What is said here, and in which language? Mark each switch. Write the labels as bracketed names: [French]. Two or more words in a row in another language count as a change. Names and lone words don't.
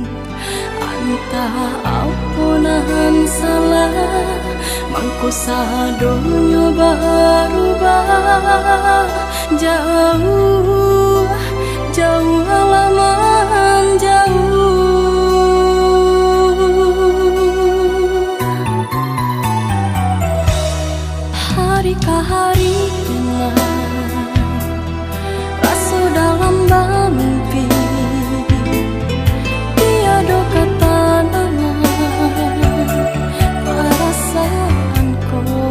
[Minangkabau] Antah ampunan salah, mangko sadonyo berubah. [Indonesian] Jauh, jauh halaman jauh. Hari ke hari dengan rasa dalam mimpi, tiada kata nama perasaanku.